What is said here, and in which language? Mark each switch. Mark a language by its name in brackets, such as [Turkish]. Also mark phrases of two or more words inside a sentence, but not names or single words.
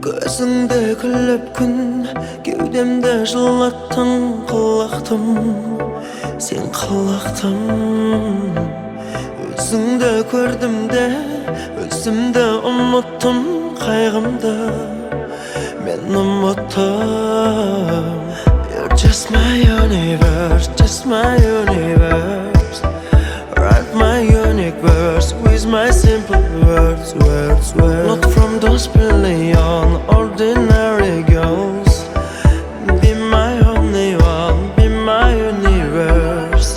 [Kazakh] Өзіңді күліп күн кеудемді жылаттың, қылақтым, сен қылақтым. Өзіңді көрдім де өзімді ұмыттым, қайғымды мен ұмыттым. [English] You're just my universe, just my universe. Write my unique verse with my simple words, words, words. Not from those billion ordinary girls. Be my only one, be my universe.